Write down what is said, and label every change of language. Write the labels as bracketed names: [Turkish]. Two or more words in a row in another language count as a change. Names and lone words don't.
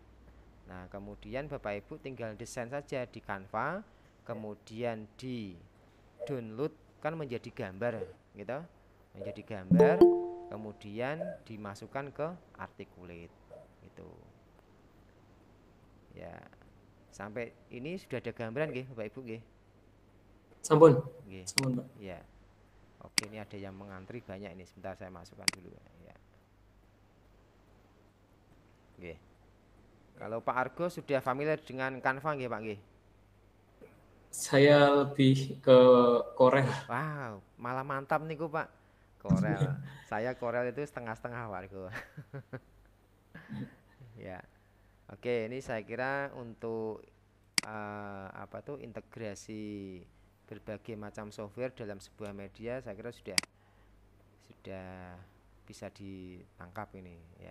[Indonesian] Nah kemudian Bapak Ibu tinggal desain saja di Canva, kemudian di download kan menjadi gambar gitu, menjadi gambar, kemudian dimasukkan ke articulate gitu ya. Sampai ini sudah ada gambaran nggih Bapak Ibu nggih? Sampun. Nggih. Sampun, Pak. Ya. Oke, ini ada yang mengantri banyak ini. Sebentar saya masukkan dulu ya. Nggih. Kalau Pak Argo sudah familiar dengan Canva nggih Pak nggih? Saya lebih ke Corel. Wow, malah mantap niku Pak. Corel. Saya Corel itu setengah-setengah Pak Argo. Ya. Oke, ini saya kira untuk apa tuh integrasi berbagai macam software dalam sebuah media saya kira sudah bisa ditangkap ini ya.